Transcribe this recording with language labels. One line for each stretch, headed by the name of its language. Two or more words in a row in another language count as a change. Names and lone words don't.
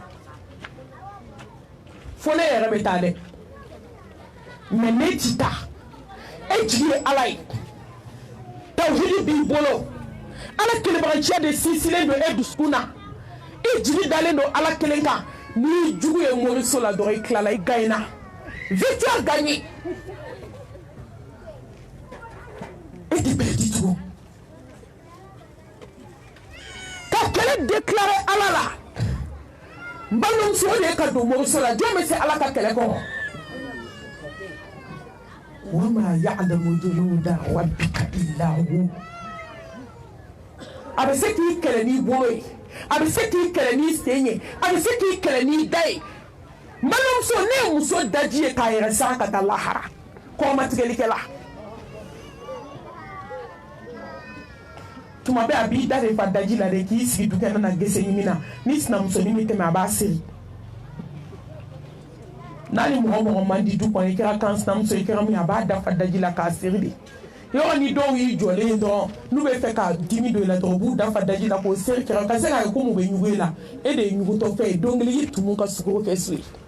Bambara: fo ne yɛrɛ bɛ taa dɛ mais ne ti taa e jigi ye ala ye tawhidi b'i bolo ala kelebaganciya de sinsinnen don e dusukun na i jigi dalen don ala kelen kan n'i jugu ye moriso la dɔrɔn i tilala i gagnera
French: victoire gagnée
Bambara: e tɛ perdu tugun ka kɛlɛ déclarer ala la n balimamuso o de ye ka don moriso la jɔn bɛ se ala ka kɛlɛ kɔrɔ
Arabic: وما يعلم جنود ربك إلا هو
Bambara: a bɛ se k'i kɛlɛ n'i bolo ye a bɛ se k'i kɛlɛ n'i sen ye a bɛ se k'i kɛlɛ n'i da ye n balimamuso ne ye muso daji ye k'a yɛrɛ siran ka taa lahara kɔmatigɛlikɛla tuma bɛɛ a b'i da de fa daji la de k'i sigi dukɛnɛ na gese ɲimi na ni sinamusonin bɛ tɛmɛ a b'a seri n'a ni mɔgɔ mɔgɔ man di du kɔnɔ i kɛra kan sinamuso i kɛra min a b'a dafa daji la k'a seri de yɔrɔ ni dɔw y'i jɔlen ye dɔrɔn n'u bɛ fɛ ka dimi don i la dɔrɔn u b'u dafa daji la k'o seri kɛra ka se k'a ye ko mun bɛ ɲugu i la e de ye ɲugutɔfɛn ye don kelen i tumu ka sukaro kɛ so ye